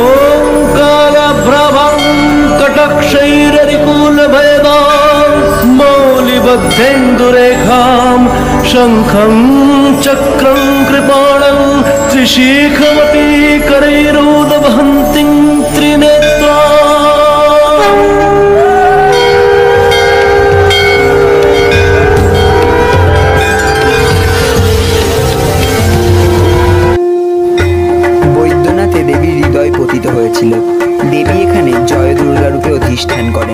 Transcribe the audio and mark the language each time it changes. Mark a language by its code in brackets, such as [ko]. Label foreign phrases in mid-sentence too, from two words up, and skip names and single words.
[sa] कटक्षैररिकुल भयदा लब्धेन्दुरेखां शङ्खं चक्रं कृपाणं त्रिशिखमपि करैरुदवहन्तीं त्रिनेत्रा। [bn] বৈদ্যনাথে দেবীর হৃদয় পতিত হয়েছিল। দেবী এখানে জয় দুর্গা রূপে অধিষ্ঠান করেন।